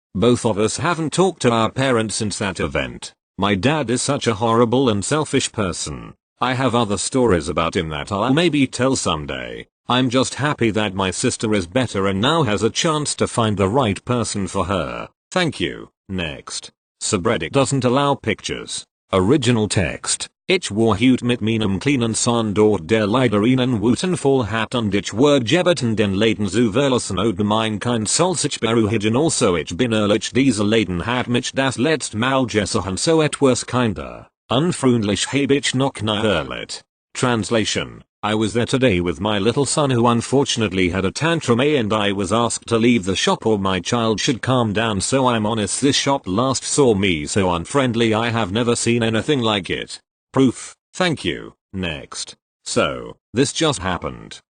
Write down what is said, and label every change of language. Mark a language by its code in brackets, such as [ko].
[en] Both of us haven't talked to our parents since that event. My dad is such a horrible and selfish person. I have other stories about him that I'll maybe tell someday. I'm just happy that my sister is better and now has a chance to find the right person for her. Thank you. Next. Subreddit doesn't allow pictures. Original text. [de] Ich war heute mit meinem kleinen Sohn dort der leider einen Wutanfall hat und ich wurde gebeten den Laden zu verlassen oder mein Kind soll sich beruhigen also ich bin ehrlich dieser Laden hat mich das letzte Mal gesehen so etwas kinder. Unfreundlich habe ich noch nie erlebt. [en] Translation. I was there today with my little son who unfortunately had a tantrum and I was asked to leave the shop or my child should calm down so I'm honest this shop last saw me so unfriendly I have never seen anything like it. Proof. Thank you. Next. So, this just happened.